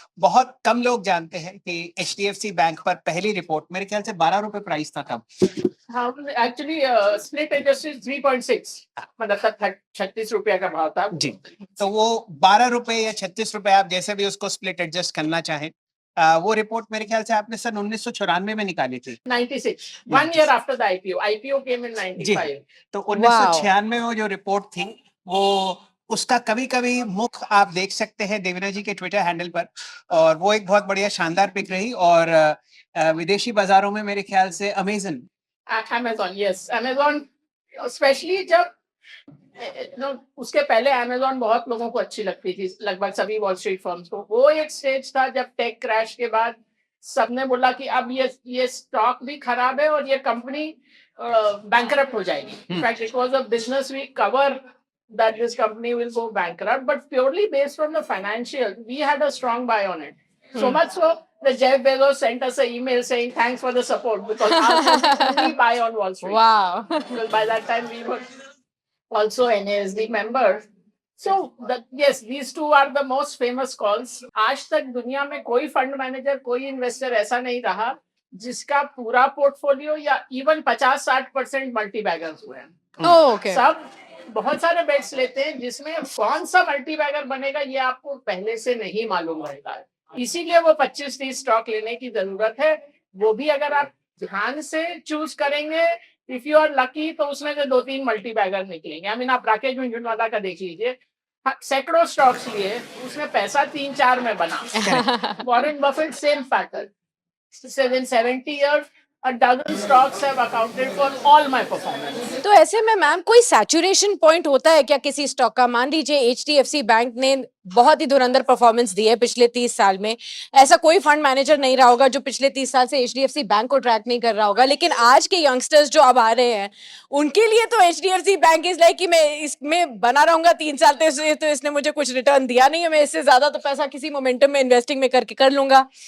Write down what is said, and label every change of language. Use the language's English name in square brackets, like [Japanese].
[Hindi] बहुत कम लोग जानते हैं कि HDFC बैंक पर पहली रिपोर्ट मेरे ख्याल से 12 रुपए प्राइस था तब. हाँ, एक्चुअली स्प्लिट एडजस्टेड 3.6, मतलब 36 रुपया का भाव था जी. तो वो 12 रुपए या 36 रुपए, आप जैसे भी उसको स्प्लिट एडजस्ट करना चाहें, वो रिपोर्ट मेरे ख्याल से आपने सन 1994 में निकाली थी. [English] 96, 1 year after the IPO came in 95. [Hindi] तो 1996 में वो जो रिपोर्ट थी, वो उसका कभी-कभी मुख आप देख सकते हैं देवीना जी के ट्विटर हैंडल पर, और वो एक बहुत बढ़िया शानदार पिक रही. और विदेशी बाजारों में मेरे ख्याल से अमेज़न, yes, Amazon, स्पेशली जब उसके पहले Amazon बहुत लोगों को अच्छी लगती थी, लगभग सभी वॉल स्ट्रीट फर्म्स को. वो एक स्टेज था जब टेक क्रैश के बाद सबने बोला कि अब ये स्टॉक भी खराब है और ये कंपनी बैंकरप्ट हो जाएगी. [English] In fact it was a business we cover that this company will go bankrupt, but purely based on the financial, we had a strong buy on it. So much so that Jeff Bezos sent us an email saying thanks for the support, because we buy on Wall Street. Wow. Because by that time we were also NASD members. So yes, these two are the most famous calls. [Hindi] आज तक दुनिया में कोई fund manager, कोई investor ऐसा नहीं रहा जिसका पूरा पोर्टफोलियो या इवन 50-60% मल्टी बैगर्स हुए हैं. [English] Okay. [Hindi] सब बहुत सारे बेट्स लेते हैं जिसमें कौन सा मल्टी बैगर बनेगा ये आपको पहले से नहीं मालूम रहेगा. इसीलिए वो 25-30 स्टॉक लेने की जरूरत है. वो भी अगर आप ध्यान से चूज करेंगे, [English] if you are lucky, [Hindi] तो उसमें से 2-3 मल्टी बैगर निकलेंगे. [English] I mean [Hindi] आप राकेश झुनझुनवाला का देख लीजिए, सैकड़ों स्टॉक्स लिए, उसमें पैसा 3-4 में बना. [English] Warren Buffett same pattern. In 70 years, a dozen stocks have accounted for all my performance. [Hindi] तो ऐसे में मैम कोई सैचुरेशन पॉइंट होता है क्या किसी स्टॉक का? मान लीजिए HDFC बैंक ने बहुत ही धुरंधर परफॉर्मेंस दी है पिछले 30 साल में. ऐसा कोई फंड मैनेजर नहीं रहा होगा जो पिछले 30 साल से HDFC बैंक को ट्रैक नहीं कर रहा होगा. लेकिन आज के यंगस्टर्स जो अब आ रहे हैं, उनके लिए तो HDFC बैंक [English] is like [Hindi] कि मैं इसमें बना रहूंगा 3 साल तो इसने मुझे कुछ रिटर्न दिया नहीं है, मैं इससे ज्यादा तो पैसा किसी मोमेंटम में इन्वेस्टिंग में करके कर लूंगा.